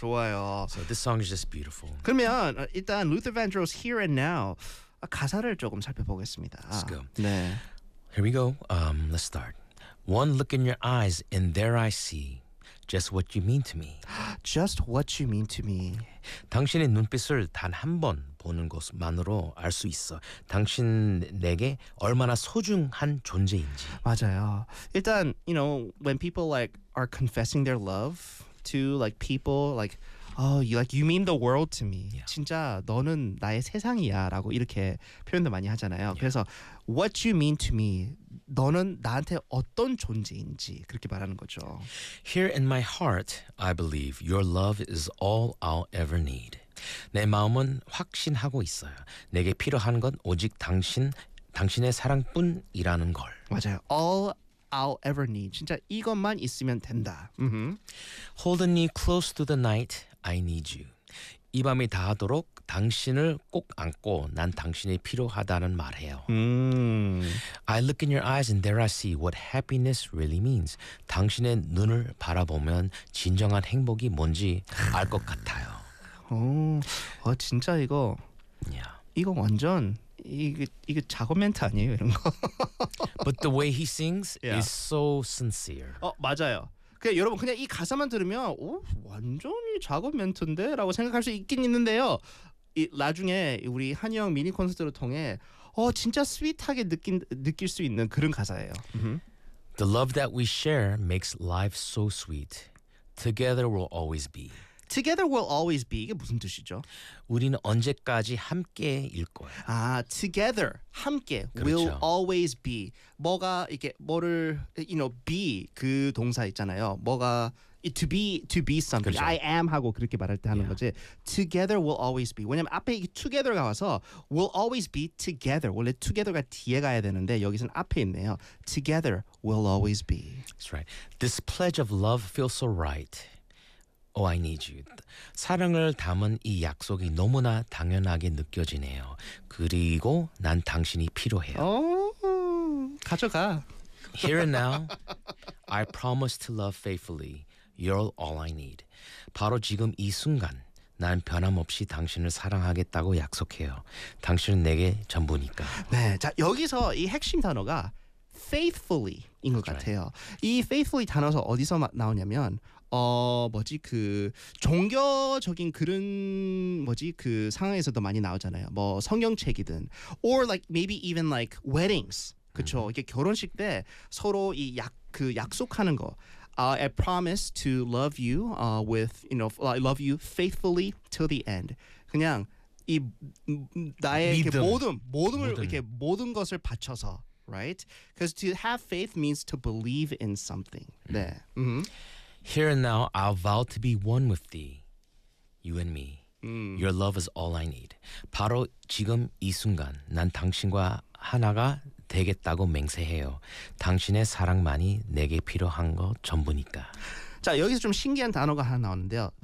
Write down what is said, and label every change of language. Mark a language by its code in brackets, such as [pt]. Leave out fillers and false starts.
[ko] 좋아요. [en] So this song is just beautiful. [ko] 그러면 일단 Luther Vandross Here and Now 가사를 조금 살펴보겠습니다. [en] Let's go. [ko] 네. [en] Here we go. Let's start. One look in your eyes and there I see just what you mean to me. Just what you mean to me. [ko] 당신의 눈빛을 단 한 번 보는 것만으로 알 수 있어. 당신 내게 얼마나 소중한 존재인지. 맞아요. [en] 일단, you know, when people like are confessing their love to like people like oh, you mean the world to me. Yeah. [ko] 진짜 너는 나의 세상이야라고 이렇게 표현도 많이 하잖아요. [en] Yeah. 그래서 what you mean to me. [ko] 너는 나한테 어떤 존재인지 그렇게 말하는 거죠. [en] Here in my heart, I believe your love is all I'll ever need. [ko] 내 마음은 확신하고 있어요. 내게 필요한 건 오직 당신의 사랑뿐이라는 걸. [en] 맞아요. All I'll ever need. [ko] 진짜 이것만 있으면 된다. [en] Holding me close to the night, I need you. [ko] 이 밤이 다하도록 당신을 꼭 안고 난 당신이 필요하다는 말해요. [en] I look in your eyes and there I see what happiness really means. [ko] 당신의 눈을 바라보면 진정한 행복이 뭔지 알 것 같아요. 오, 아, 진짜 이거 이거 완전 이게 작업 멘트 아니에요 이런 거. [en] But the way he sings is so sincere. [ko] 어 맞아요. 그냥 여러분 그냥 이 가사만 들으면 오 완전히 작업 멘트인데라고 생각할 수 있긴 있는데요. 이 나중에 우리 한영 미니 콘서트를 통해 진짜 스윗하게 느낄 수 있는 그런 가사예요. [en] The love that we share makes life so sweet. Together we'll always be. Together we'll always be. [ko] 이게 무슨 뜻이죠? 우리는 언제까지 함께일 거야. 아, together 함께 그렇죠. [en] will always be. [ko] 뭐가 이게 뭐를 you know be 그 동사 있잖아요. [en] 뭐가 to be something. [ko] 그렇죠. I am 하고 그렇게 말할 때 하는 거지. [en] Together we'll always be. [ko] 왜냐면 앞에 [en] together가 와서 we'll always be together. [ko] 원래 together가 뒤에 가야 되는데 여기선 앞에 있네요. [en] Together we'll always be. That's right. This pledge of love feels so right. Oh, I need you. [ko] 사랑을 담은 이 약속이 너무나 당연하게 느껴지네요. 그리고 난 당신이 필요해요. Oh, 가져가. [en] Here and now, I promise to love faithfully. You're all I need. [ko] 바로 지금 이 순간, 난 변함없이 당신을 사랑하겠다고 약속해요. 당신은 내게 전부니까. 네, 자 여기서 이 핵심 단어가 faithfully 인 것 같아요. 이 faithfully 단어서 어디서 나오냐면 뭐지 그 종교적인 그런 뭐지 그 상황에서도 많이 나오잖아요. 뭐 성경책이든 [en] or like maybe even like weddings. [ko] 그렇죠. 이게 결혼식 때 서로 이 그 약속하는 거. [en] I promise to love you with you know I love you faithfully till the end. [ko] 그냥 이 나의 믿음. 이렇게 모든을 모든. 이렇게 모든 것을 바쳐서 right? [en] Because to have faith means to believe in something. [ko] 네. [en] Here and now, I'll vow to be one with thee, you and me. Your love is all I need. [ko] 바로 지금 이 순간, 난 당신과 하나가 되겠다고 맹세해요. 당신의 사랑만이 내게 필요한 거 전부니까. 자, 여기서 좀 신기한 단어가 하나 나오는데요.